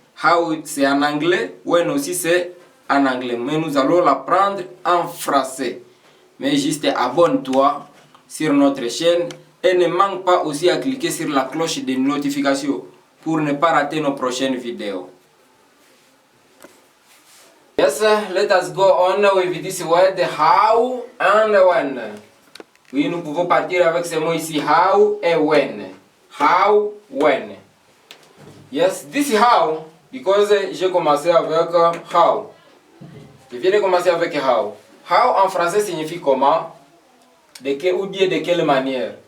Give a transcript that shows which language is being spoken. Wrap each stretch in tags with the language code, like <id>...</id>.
<fr>How c'est en anglais, when aussi c'est en anglais. Mais nous allons l'apprendre en français. Mais juste abonne-toi sur notre chaîne et ne manque pas aussi à cliquer sur la cloche de notification pour ne pas rater nos prochaines vidéos.</fr> <en>Yes, let us go on with this word how and when.</en> <fr>Oui, nous pouvons partir avec ce mot ici, how et when. How, when.</fr> <en>Yes, this is how, because</en> <fr>j'ai commencé avec</fr> <en>how.</en> <fr>Je viens de commencer avec how. How en français signifie comment, ou bien de quelle manière.</fr>